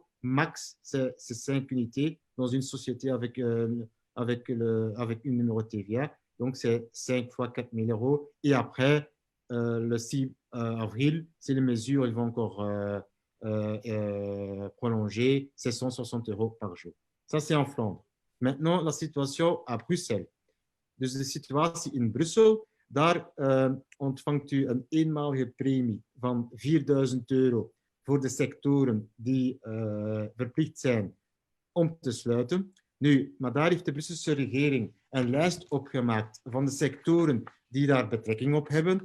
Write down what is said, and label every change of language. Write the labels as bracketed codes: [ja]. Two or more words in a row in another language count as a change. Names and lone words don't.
[fr] Max, c'est 5 unités dans une société avec une numéro de TVA. Donc, c'est 5 fois 4.000 euros. Et après, le 6 avril, si les mesures elles vont encore prolonger, c'est 160 euros par jour. Ça, c'est en Flandre. Maintenant, la situation à Bruxelles. [nl] Dus de situatie in Brussel, daar ontvangt u een eenmalige premie van 4.000 euro voor de sectoren die verplicht zijn om te sluiten. Nu, maar daar heeft de Brusselse regering een lijst opgemaakt van de sectoren die daar betrekking op hebben.